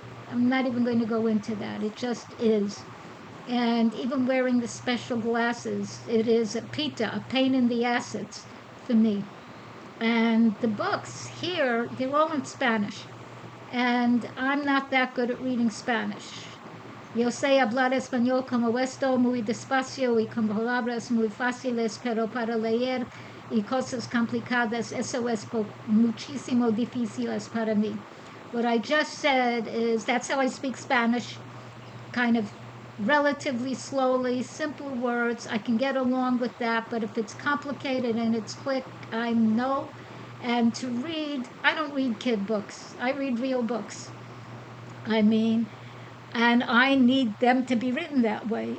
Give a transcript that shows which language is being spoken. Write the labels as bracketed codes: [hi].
[en] I'm not even going to go into that. It just is. And even wearing the special glasses, it is a pita, a pain in the assets for me. And the books here, they're all in Spanish. And I'm not that good at reading Spanish. [es] Yo sé hablar español como esto, muy despacio y con palabras muy fáciles, pero para leer y cosas complicadas, eso es muchísimo difíciles para mí. [en] What I just said is that's how I speak Spanish, kind of relatively slowly, simple words. I can get along with that, but if it's complicated and it's quick, I know. And to read, I don't read kid books. I read real books. I mean, and I need them to be written that way.